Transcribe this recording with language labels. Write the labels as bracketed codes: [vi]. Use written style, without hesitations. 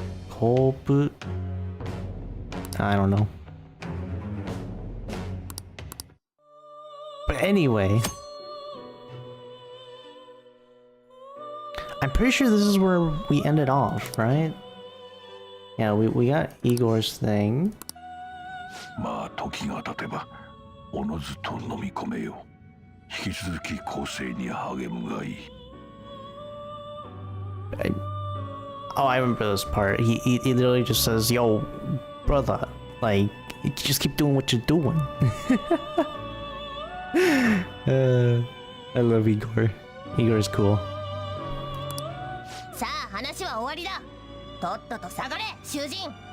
[en] コープ I don't know. But anyway, I'm pretty sure this is where we ended off, right? Yeah, we got Igor's thing. [ja] まあ時が経てばおのずと飲み込めよ。引き続き構成に励むがいい。 [en] Oh, I remember this part. He literally just says, "Yo, brother, like, just keep doing what you're doing." I love Igor. Igor is cool. [ja] さあ話は終わりだ。とっとと下がれ囚人。